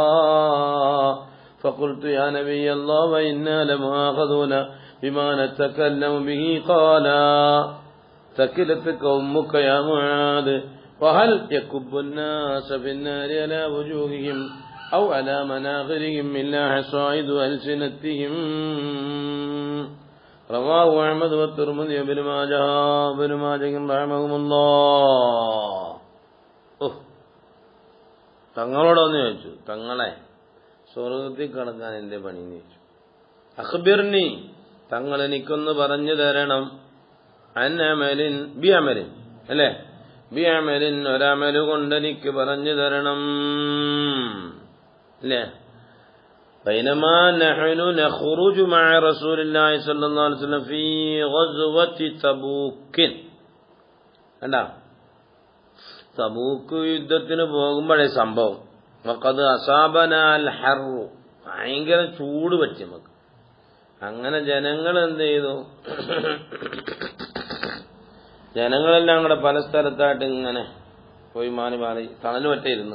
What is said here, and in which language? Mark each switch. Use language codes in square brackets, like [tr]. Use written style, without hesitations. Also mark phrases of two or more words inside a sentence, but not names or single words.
[ar] فقلت يا نبي الله وإنا لمؤاخذون بما نتكلم به قال ثكلتك أمك يا معاذ وهل يكب الناس في النار على وجوههم أو على مناخرهم إلا حصائد ألسنتهم. رواه أحمد والترمذي وابن ماجه رحمهم الله. [ml] തങ്ങളോടൊന്ന് ചോദിച്ചു, തങ്ങളെ സ്വർഗത്തിൽ കടക്കാൻ എന്റെ പണിന്ന് ചോദിച്ചു. അഖ്ബിർനി, തങ്ങൾ എനിക്കൊന്ന് പറഞ്ഞു തരണം. [ar] أنعمل بعمل [ml] അല്ലേ, [ar] بعمل [ml] ഒരമല് കൊണ്ട് എനിക്ക് പറഞ്ഞു തരണം അല്ലേ. [ar] بينما نحن نخرج مع رسول الله صلى الله عليه وسلم في غزوة تبوك. [ml] കണ്ടാ, തബൂക്ക് യുദ്ധത്തിന് പോകുമ്പോഴേ സംഭവം. [ar] وقد أصابنا الحر, [ml] ഭയങ്കര ചൂട് പറ്റി നമുക്ക്. അങ്ങനെ ജനങ്ങൾ എന്ത് ചെയ്തു, ജനങ്ങളെല്ലാം കൂടെ പല സ്ഥലത്തായിട്ട് ഇങ്ങനെ പോയി മാറി മാറി തണൽ പറ്റിയിരുന്നു.